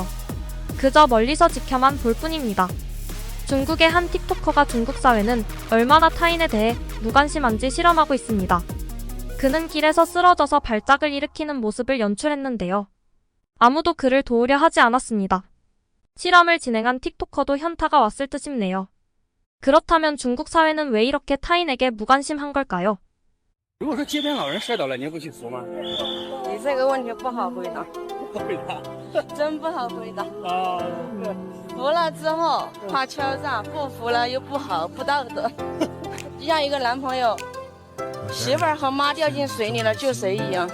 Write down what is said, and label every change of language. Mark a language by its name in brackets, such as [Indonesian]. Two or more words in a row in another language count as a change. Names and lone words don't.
[Korean] 그저 멀리서 지켜만 볼 뿐입니다. 중국의 한 틱토커가 중국 사회는 얼마나 타인에 대해 무관심한지 실험하고 있습니다. 그는 길에서 쓰러져서 발작을 일으키는 모습을 연출했는데요. 아무도 그를 도우려 하지 않았습니다. 실험을 진행한 틱토커도 현타가 왔을 듯 싶네요. 그렇다면 중국 사회는 왜 이렇게 타인에게 무관심한 걸까요? [Chinese] 如果说街边老人摔倒了，您会去扶吗？你这个问题不好回答，不会的。真不好回答。啊，服了之后怕敲诈，不服了又不好，不道德。就像一个男朋友，媳妇儿和妈掉进水里了救谁一样。